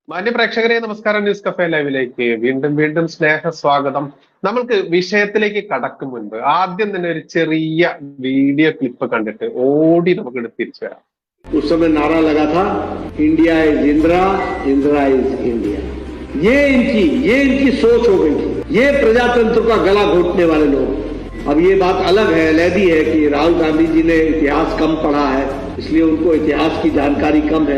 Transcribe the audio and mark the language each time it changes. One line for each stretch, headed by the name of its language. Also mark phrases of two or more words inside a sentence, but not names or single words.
Malayalam: മാന്യ പ്രേക്ഷകരെ നമസ്കാരം. ന്യൂസ് കഫേ ലൈവിലേക്ക് വീണ്ടും വീണ്ടും സ്നേഹ സ്വാഗതം. നമ്മൾക്ക് വിഷയത്തിലേക്ക് കടക്കും മുൻപ് ആദ്യം തന്നെ ഒരു ചെറിയ വീഡിയോ ക്ലിപ്പ് കണ്ടിട്ട് ഓടി നമുക്ക് തിരിച്ചു വരാം.
Hindi: उस समय नारा लगा था
English: India is Indira, Indira is India.
Hindi: ये इनकी सोच हो गई थी। ये प्रजातंत्र का गला घोटने वाले लोग। अब ये बात अलग है, अलहदी है कि राहुल गांधी जी ने इतिहास कम पढ़ा है, इसलिए उनको इतिहास की जानकारी कम है।